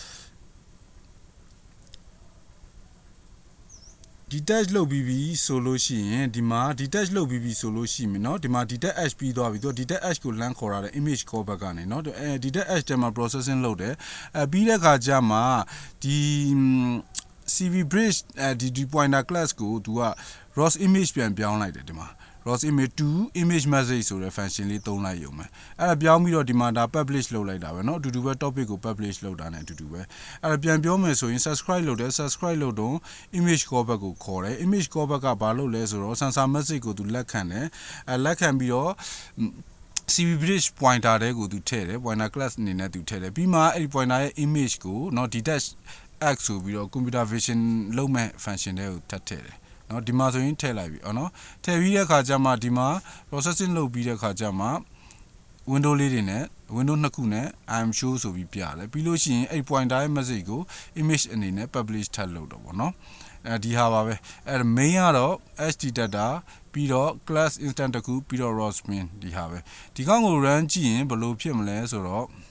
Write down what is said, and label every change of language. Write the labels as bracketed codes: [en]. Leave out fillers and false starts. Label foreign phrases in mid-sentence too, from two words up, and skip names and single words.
[my] detach လုပ်ပြီးပြီဆိုလို့ရှိရင်ဒီမှာ detach လုပ်ပြီးပြီဆိုလို့ရှိမယ်เนาะဒီမှာ detach h ပြီးသွားပြီသူ detach h ကိုလမ်းခေါ်ရတဲ့ [en] image callback [my] ကနေเนาะdetach h တဲမှာ processing လုပ်တယ်ပြီးတဲ့ခါကျမှဒီ [en] CV bridge [my] ဒီ [en] pointer class [my] ကိုသူက [en] ROS image [my] ပြန်ပြောင်းလိုက်တယ်ဒီမှာ ROS [en] image to image message [my] ဆိုတဲ့ function လေးသုံးလိုက်ရုံပဲအဲ့ဒါပြောင်းပြီးတော့ဒီမှာဒါ publish လုပ်လိုက်တာပဲเนาะအတူတူပဲ topic ကို publish လုပ်တာ ਨੇ အတူတူပဲအဲ့ဒါပြန်ပြောမယ်ဆိုရင် subscribe လုပ်တယ် subscribe လုပ်တော့ [en] image callback [my] ကိုခေါ်တယ် [en] image callback [my] ကဘာလုပ်လဲဆိုတော့ [en] sensor message [my] ကိုသူလက်ခံတယ်လက်ခံပြီးတော့ [en] CV bridge pointer [my] တဲ့ကိုသူထည့်တယ် [en] pointer class [my] အနေနဲ့သူထည့်တယ်ပြီးမှအဲ့ဒီ pointer ရဲ့ image ကိုเนาะ detach x ဆိုပြီးတော့ [en] computer vision [my] လုပ်မဲ့ function တဲ့ကိုထပ်ထည့်တယ်เนาะဒီမှာဆိုရင်ထည့်လိုက်ပြီเนาะထည့်ပြီးတဲ့ခါကျမှဒီမှာ processing လုပ်ပြီးတဲ့ခါကျမှ window လေးတွေနဲ့ window နှစ်ခုနဲ့ [en] I'm show [my] ဆိုပြီးပြတယ်ပြီးလို့ရှိရင်အဲ့ pointer ရဲ့ message ကို image အနေနဲ့ publish ထပ်လုပ်တော့ဗောနော်ဒီဟာပါပဲအဲ့ main ကတော့ h detector ပြီးတော့ [en] class instant [my] တစ်ခုပြီးတော့ ROS min ဒီဟာပဲဒီကောင်ကို run ကြည့်ရင်ဘယ်လိုဖြစ်မလဲဆိုတော့